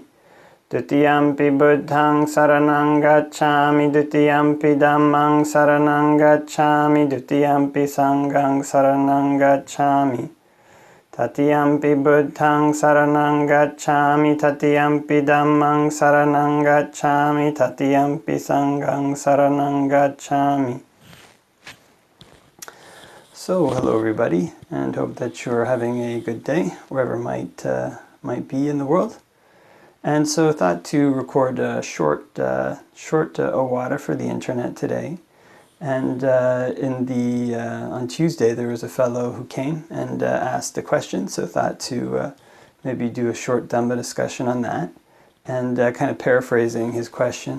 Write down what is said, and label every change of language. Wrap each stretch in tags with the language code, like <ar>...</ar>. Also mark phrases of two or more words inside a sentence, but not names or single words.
<pi>Dutiyampi Buddhaṃ saranang gacchāmi, Dutiyampi Dhammāṃ saranang gacchāmi, Dutiyampi Saṅghāṃ saranang gacchāmi. Tatiyampi Buddhaṃ saranang gacchāmi, Tatiyampi Dhammāṃ saranang gacchāmi, Tatiyampi Saṅghāṃ saranang gacchāmi.</pi> <en>So, hello everybody, and hope that you're having a good day, wherever might be in the world. And so I thought to record a short Owada for the internet today. And on Tuesday there was a fellow who came and asked a question, so I thought to maybe do a short Dhamma discussion on that, and kind of paraphrasing his question.</en>